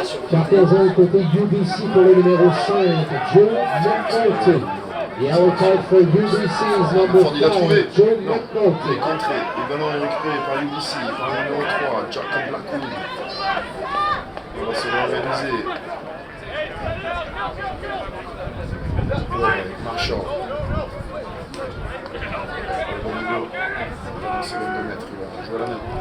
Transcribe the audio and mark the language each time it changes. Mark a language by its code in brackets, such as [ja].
[fr] Carton jaune côté UBC pour le numéro 5, Joe McNulty. [en] Yellow card for UBC's number 5, Joe [fr] Il est [en] McNulty. [fr] contré. Le ballon est récupéré par UBC, par le numéro 3, Jack Blackwood. On va se réorganiser. Marchand. Bon niveau. C'est 22 mètres, il va jouer à la main.